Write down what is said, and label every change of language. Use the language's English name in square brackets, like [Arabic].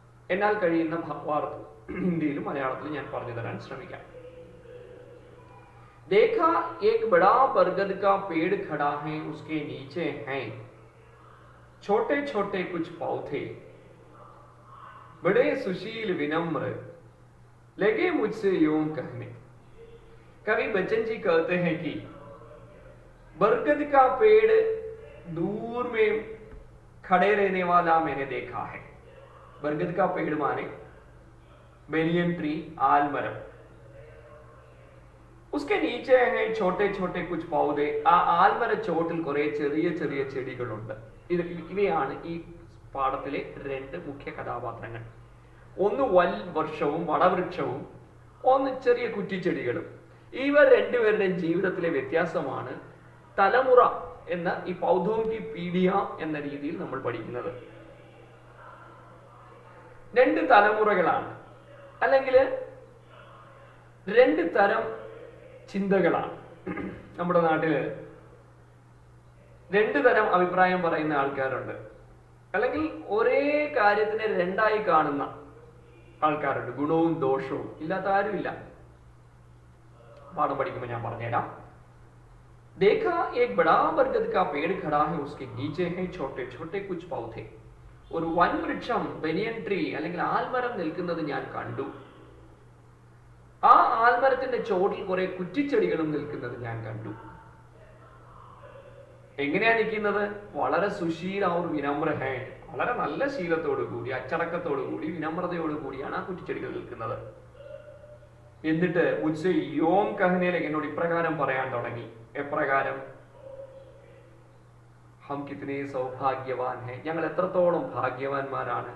[Malayalam] എന്നാൽ കഴിയുന്ന ഭാവാർത്ഥം ഹിന്ദിയിലും മലയാളത്തിലും ഞാൻ പറഞ്ഞു തരാൻ ശ്രമിക്കാം. [Hindi] देखा एक बड़ा बरगद का पेड़ खड़ा है, उसके नीचे हैं छोटे छोटे कुछ पौधे, बड़े सुशील विनम्र लगे मुझसे यूं कहने. कवि बच्चन जी कहते हैं कि बरगद का पेड़ दूर में खड़े रहने वाला मैंने देखा है. बरगद का पेड़ माने बेनियन ट्री, आलमരം. उसके नीचे हैं छोटे छोटे कुछ पौधे. [Malayalam] ആ ആൽമര ചോട്ടിൽ കുറെ ചെറിയ ചെറിയ ചെടികളുണ്ട്. ഇവയാണ് ഈ പാഠത്തിലെ രണ്ട് മുഖ്യ കഥാപാത്രങ്ങൾ. ഒന്ന് വൽവൃക്ഷവും വടവൃക്ഷവും, ഒന്ന് ചെറിയ കുറ്റിച്ചെടികളും. ഇവർ രണ്ടുപേരുടെയും ജീവിതത്തിലെ വ്യത്യാസമാണ് തലമുറ എന്ന ഈ പൗധോങ്കി പീഡിയ എന്ന രീതിയിൽ നമ്മൾ പഠിക്കുന്നത്. രണ്ട് തലമുറകളാണ്, അല്ലെങ്കിൽ രണ്ട് തരം ചിന്തകളാണ്. നമ്മുടെ നാട്ടില് രണ്ടു തരം അഭിപ്രായം പറയുന്ന ആൾക്കാരുണ്ട്, അല്ലെങ്കിൽ ഒരേ കാര്യത്തിനെ രണ്ടായി കാണുന്ന ആൾക്കാരുണ്ട്. ഗുണവും ദോഷവും ഇല്ലാത്ത ആരുമില്ല. പാഠം പഠിക്കുമ്പോൾ ഞാൻ പറഞ്ഞുതരാം. [Hindi] देखा एक बड़ा बरगद का पेड़ खड़ा है, उसके नीचे है छोटे छोटे कुछ पौधे. [Malayalam] ഒരു വൻവൃക്ഷം, ബനിയൻ ട്രീ അല്ലെങ്കിൽ ആൽമരം നിൽക്കുന്നത് ഞാൻ കണ്ടു. ആ ആൽമരത്തിന്റെ ചോട്ടിൽ കുറെ കുറ്റിച്ചെടികളും നിൽക്കുന്നത് ഞാൻ കണ്ടു. എങ്ങനെയാ നിൽക്കുന്നത്? വളരെ സുശീല [Hindi] और विनम्र है. [Malayalam] വളരെ നല്ല ശീലത്തോടു കൂടി, അച്ചടക്കത്തോടു കൂടി, വിനമ്രതയോടു കൂടിയാണ് ആ കുറ്റിച്ചെടികൾ നിൽക്കുന്നത്. എന്നിട്ട് [Hindi] മുझसे യോം कहने लगे, [Malayalam] എന്നോട് ഇപ്രകാരം പറയാൻ തുടങ്ങി. എപ്രകാരം? [Hindi] ഹം കിത്നെ സൗഭാഗ്യവാൻ ഹെ, [Malayalam] ഞങ്ങൾ എത്രത്തോളം ഭാഗ്യവാന്മാരാണ്.